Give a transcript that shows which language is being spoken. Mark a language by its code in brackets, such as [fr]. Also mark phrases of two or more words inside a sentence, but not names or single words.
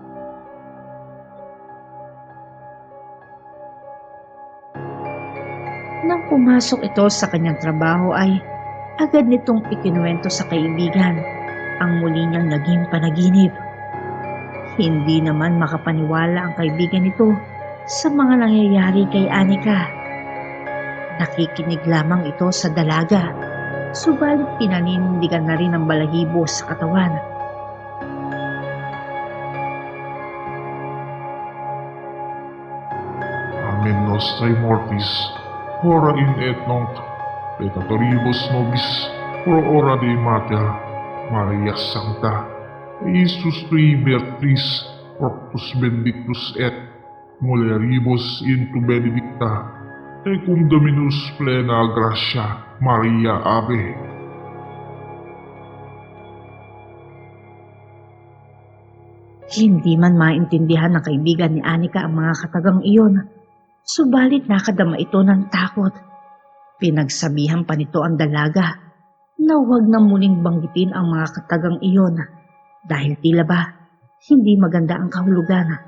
[tl] Nang pumasok ito sa kanyang trabaho ay agad nitong ikinuwento sa kaibigan ang muli niyang naging panaginip. Hindi naman makapaniwala ang kaibigan nito sa mga nangyayari kay Anika. Nakikinig lamang ito sa dalaga, subalit pinanindigan na rin ang balahibo sa katawan. [la] Amen nostri mortis, ora in et nunc, peccatoribus nobis, pro ora Dei Mater, Maria Sancta, Iesus tui Beatrice, Ortus benedictus et, mulieribus into benedicta, tecum Dominus plena gratia, Maria Ave. [tl] Hindi man maintindihan ng kaibigan ni Anika ang mga katagang iyon, subalit nakadama ito ng takot. Pinagsabihan pa nito ang dalaga na huwag na muling banggitin ang mga katagang iyon dahil tila ba hindi maganda ang kahulugan.